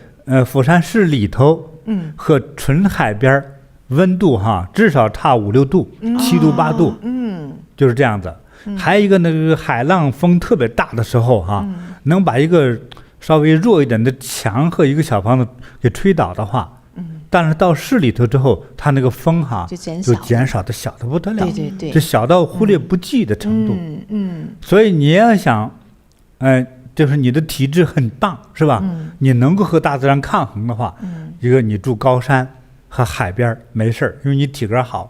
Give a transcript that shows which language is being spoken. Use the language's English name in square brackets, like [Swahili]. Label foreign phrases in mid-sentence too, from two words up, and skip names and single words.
[Chinese] 釜山市裡頭，和純海邊溫度哈至少差5、6度，7度8度，就是這樣子。還有一個那個海浪風特別大的時候哈，能把一個稍微弱一點的牆和一個小房子給吹倒的話，但是到市裡頭之後，它那個風哈就減少的小的不得了，对，就小到忽略不計的程度。所以你要想，就是你的體質很棒，是吧？你能夠和大自然抗衡的話，一個你住高山和海邊沒事，因為你體格好。